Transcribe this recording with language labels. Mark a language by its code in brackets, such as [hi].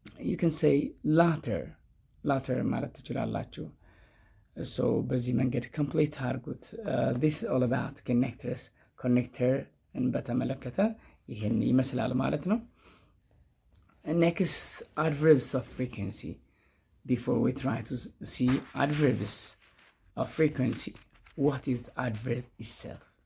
[en] you can say later [am] ማለት ትችላላችሁ። [en] so [am] በዚህ መንገድ ኮምፕሊት አድርጉት። [en] this is all about connectors. [am] ኮኔክተርን በተመለከተ ይሄን ይመስላል ማለት ነው። [en] next, adverbs of frequency. before we try to see adverbs of frequency, what is adverb itself?